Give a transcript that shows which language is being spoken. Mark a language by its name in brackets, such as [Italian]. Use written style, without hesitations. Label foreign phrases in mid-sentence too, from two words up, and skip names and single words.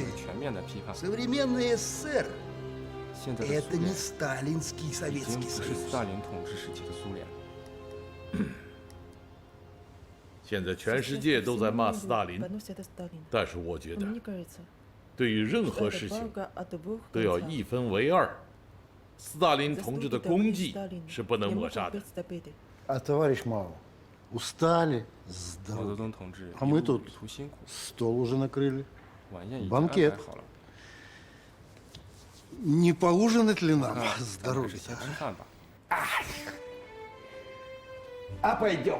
[Russian] Современный СССР – это не сталинский Советский Союз. [Chinese] 现在全世界都在骂斯大林，但是我觉得，对于任何事情都要一分为二。斯大林同志的功绩是不能抹杀的。 [Russian] А товарищ Мао, устали, здорово. А мы тут стол уже накрыли. Банкет. Не поужинать ли нам с дороги? А пойдем.